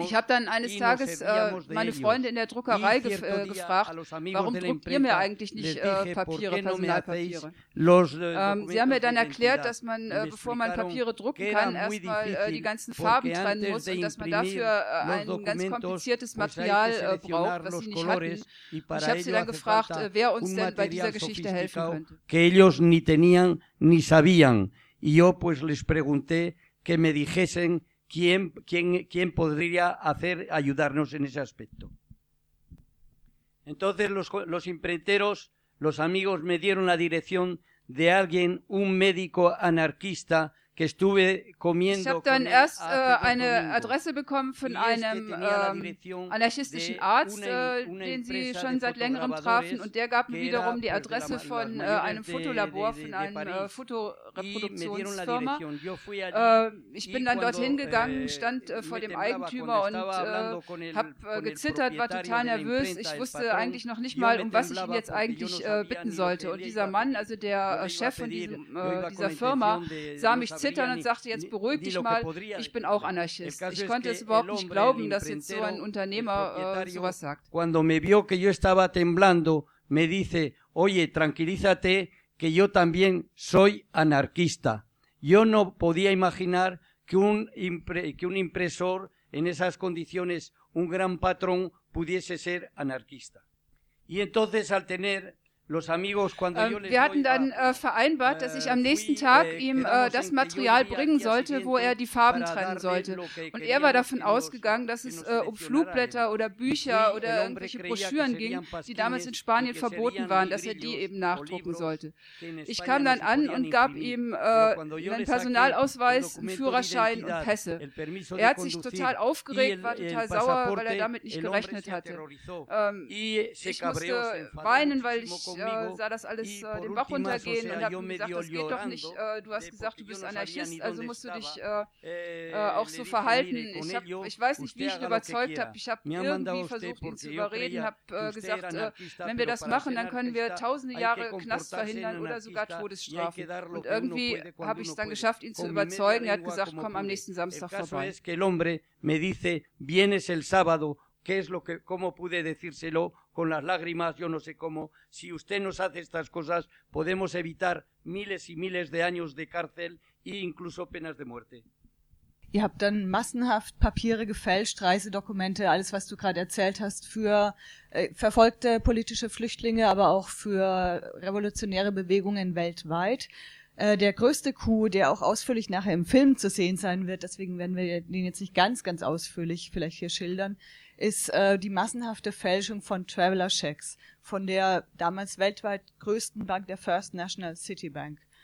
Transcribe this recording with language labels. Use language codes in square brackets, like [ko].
[de] Ich habe dann eines Tages meine Freunde in der Druckerei gefragt, warum druckt ihr mir eigentlich nicht Papiere, Personalpapiere? Sie haben mir dann erklärt, dass man, bevor man Papiere drucken kann, erstmal die ganzen Farben trennen muss und dass man dafür ein ganz kompliziertes Material braucht, was sie nicht hatten. Ich habe sie dann gefragt, wer uns denn bei dieser Geschichte helfen könnte. [es] Que ellos ni tenían ni sabían. Y yo pues les pregunté que me dijesen quién podría hacer ayudarnos en ese aspecto. Entonces los imprenteros, los amigos, me dieron la dirección de alguien, un médico anarquista. [de] Ich habe dann erst eine Adresse bekommen von einem anarchistischen Arzt, den sie schon seit längerem trafen, und der gab mir wiederum die Adresse von einem Fotolabor, von einer Fotoreproduktionsfirma. Ich bin dann dorthin gegangen, stand vor dem Eigentümer und habe gezittert, war total nervös. Ich wusste eigentlich noch nicht mal, um was ich ihn jetzt eigentlich bitten sollte. Und dieser Mann, also der Chef von dieser Firma, sah mich zittern und sagte, jetzt beruhig dich mal, ich bin auch Anarchist. Ich konnte es überhaupt nicht glauben, dass jetzt so ein Unternehmer sowas sagt. [es] Cuando me vio que yo estaba temblando, me dice, oye, tranquilízate, que yo también soy anarquista. Yo no podía imaginar que un impresor en esas condiciones, un gran patrón, pudiese ser anarquista. Y entonces al tener... [de] Wir hatten dann vereinbart, dass ich am nächsten Tag ihm das Material bringen sollte, wo er die Farben trennen sollte. Und er war davon ausgegangen, dass es um Flugblätter oder Bücher oder irgendwelche Broschüren ging, die damals in Spanien verboten waren, dass er die eben nachdrucken sollte. Ich kam dann an und gab ihm einen Personalausweis, einen Führerschein und Pässe. Er hat sich total aufgeregt, war total sauer, weil er damit nicht gerechnet hatte. Ich musste weinen, weil ich sah das alles den Bach runtergehen und habe gesagt, das geht doch nicht. Du hast gesagt, du bist Anarchist, also musst du dich auch so verhalten. Ich weiß nicht, wie ich ihn überzeugt habe. Ich habe irgendwie versucht, ihn zu überreden, habe gesagt, wenn wir das machen, dann können wir tausende Jahre Knast verhindern oder sogar Todesstrafen. Und irgendwie habe ich es dann geschafft, ihn zu überzeugen. Er hat gesagt, komm am nächsten Samstag vorbei. [es] El hombre me dice, vienes el sábado, ¿qué es lo que, cómo pude decírselo? Con las lágrimas, yo no sé cómo. Si usted nos hace estas cosas, podemos evitar miles y miles de años de cárcel e incluso penas de muerte. [de] Ihr habt dann massenhaft Papiere gefälscht, Reisedokumente, alles, was du gerade erzählt hast, für verfolgte politische Flüchtlinge, aber auch für revolutionäre Bewegungen weltweit. Der größte Coup, der auch ausführlich nachher im Film zu sehen sein wird, deswegen werden wir den jetzt nicht ganz, ganz ausführlich vielleicht hier schildern, ist die massenhafte Fälschung von Traveler Checks von der damals weltweit größten Bank, der First National City Bank.